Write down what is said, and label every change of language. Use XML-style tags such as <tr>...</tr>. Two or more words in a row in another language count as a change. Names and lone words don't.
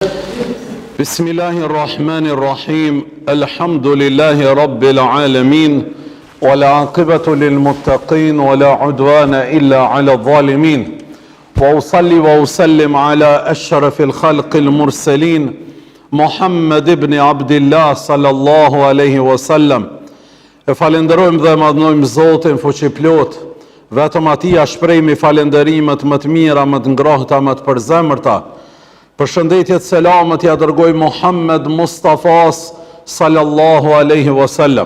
<ar>بسم الله الرحمن الرحيم. الحمد لله رب العالمين. والعاقبة للمتقين ولا عدوان إلا على الظالمين. وأصلي وأسلم على أشرف الخلق المرسلين محمد بن عبد الله صلى الله عليه وسلم.</ar> <sq>E falenderojmë dhe madhnojmë Zotin fuqiplot. Vetëm atij shprehmi falenderimet më të mira, më të ngrohta, më të përzemërta. Përshëndetjet, selamet ja dërgoj Muhammed Mustafas</sq> <ar>صلى الله عليه وسلم.</ar>